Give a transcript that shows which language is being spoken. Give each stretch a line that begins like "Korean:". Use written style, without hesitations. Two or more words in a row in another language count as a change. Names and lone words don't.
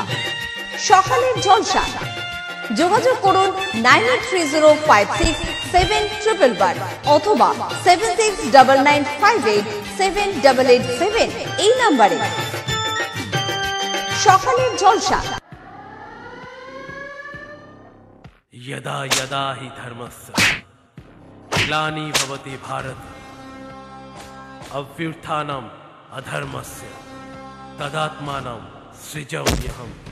Bangla: সকালের জলসা, যোগাযোগ করুন 9830567111 অথবা 7699587887 এই নম্বরে। সকালের জলসা।
Sanskrit: यदा यदा हि धर्मस्य ग्लानि भवति भारत अभ्युत्थानम् अधर्मस्य तदात्मानं सृजाम्यहम्।